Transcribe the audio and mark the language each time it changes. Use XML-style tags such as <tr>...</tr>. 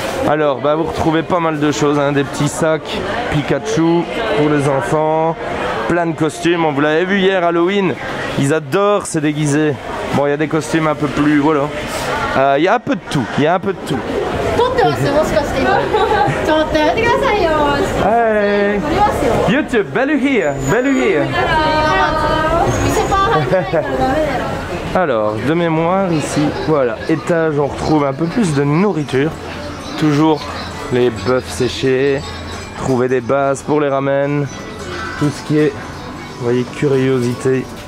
<fr>Alors, bah, vous retrouvez pas mal de choses, hein, des petits sacs Pikachu pour les enfants, plein de costumes. On vous l'avait vu hier, Halloween, ils adorent se déguiser. Bon, il y a des costumes un peu plus, voilà. Il y a un peu de tout, il y a un peu de tout.</fr> <en>Hey, YouTube, Bellu here, Bellu here.</en> <fr>Alors, de mémoire ici, voilà, étage, on retrouve un peu plus de nourriture. Toujours les bœufs séchés, trouver des bases pour les ramen, tout ce qui est, vous voyez, curiosité.</fr>